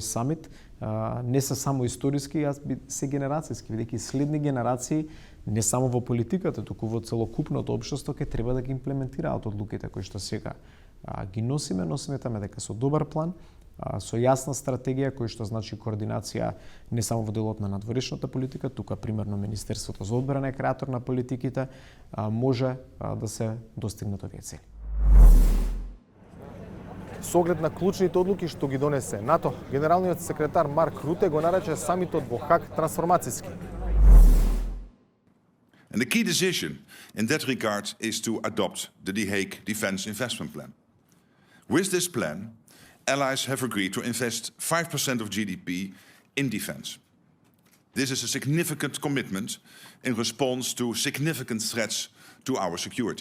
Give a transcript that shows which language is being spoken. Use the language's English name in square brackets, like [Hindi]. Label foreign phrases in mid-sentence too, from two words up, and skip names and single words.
[Macedonian] самит не се само историски, се генерацијски, бидејќи следни генерации не само во политиката, туку во целокупното општество ќе треба да ги имплементираат одлуките кои што сега ги носиме таме дека со добар план, со јасна стратегија кој што значи координација не само во делот на надворешната политика, тука примерно Министерството за одбрана е креатор на политиките, може да се достигнат овие цели. Со оглед на клучните одлуки што ги донесе НАТО, генералниот секретар Марк Руте го нарече самитот во Хаг трансформацијски. [English] And the key decision in that regard is to adopt the The Hague Defence Investment Plan. With this plan, allies have agreed to invest 5% of GDP in defence. This is a significant commitment in response to significant threats to our security.